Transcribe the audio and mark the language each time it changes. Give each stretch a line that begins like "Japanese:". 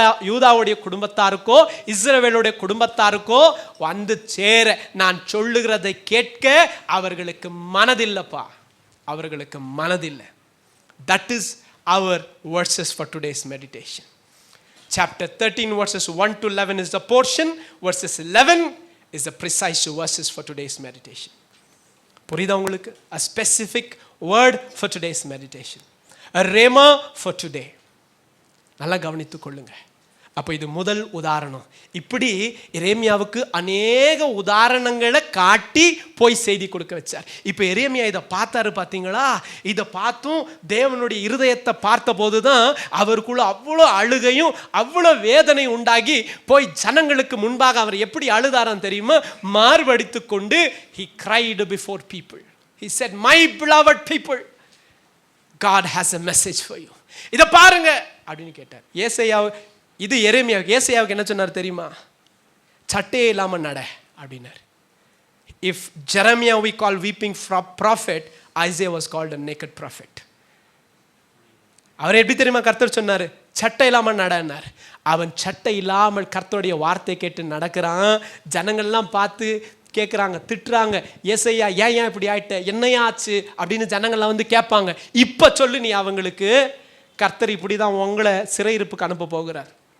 Tamil: யூதாவுடைய குடும்பத்தாருக்கோ இஸ்ரவேலுடைய குடும்பத்தாருக்கோ வந்து சேர நான் சொல்லுகிறதை கேட்க அவர்களுக்கு மனதில்லைப்பா, அவர்களுக்கு மனதில்லை.
English: That is our verses for today's meditation. Chapter 13 verses 1 to 11 is the portion. Verses 11 is the precise verses for today's meditation.
Tamil: புரியுதா உங்களுக்கு?
English: A specific word for today's meditation. A rhema for today.
Tamil: நல்லா கவனித்துக் கொள்ளுங்க. அப்போ இது முதல் உதாரணம். இப்படி எரேமியாவுக்கு அநேக உதாரணங்களை காட்டி போய் செய்தி கொடுக்க வச்சார். இப்போ எரேமியா இதை பார்த்தாரு பார்த்தீங்களா? இதை பார்த்தும் தேவனுடைய இருதயத்தை பார்த்த போது தான் அவருக்குள்ள அவ்வளோ அழுகையும் அவ்வளோ வேதனை உண்டாகி போய் ஜனங்களுக்கு முன்பாக அவர் எப்படி அழுதாரான்னு தெரியுமா? மார்படித்து கொண்டு
English: he cried before people. He said, my beloved people, God has a message for you.
Tamil: இதை பாருங்க அப்படின்னு கேட்டார். இது எரேமியாவுக்கு. ஏசாயாவுக்கு என்ன சொன்னார் தெரியுமா? சட்டையே இல்லாமல் நட அப்படின்னார்.
English: If Jeremiah we call weeping prophet, Isaiah was called a naked prophet.
Tamil: அவர் எப்படி தெரியுமா கர்த்தர் சொன்னார்? சட்டை இல்லாமல் நடன்னார். அவன் சட்டை இல்லாமல் கர்த்தருடைய வார்த்தை கேட்டு நடக்கிறான். ஜனங்கள்லாம் பார்த்து கேட்குறாங்க, திட்டுறாங்க. ஏசையா ஏன் இப்படி ஆயிட்ட, என்னையா ஆச்சு அப்படின்னு ஜனங்கள்லாம் வந்து கேட்பாங்க. இப்போ சொல்லு நீ அவங்களுக்கு, கர்த்தர் இப்படி தான் உங்களை சிறையிருப்புக்கு அனுப்ப போகிறார்.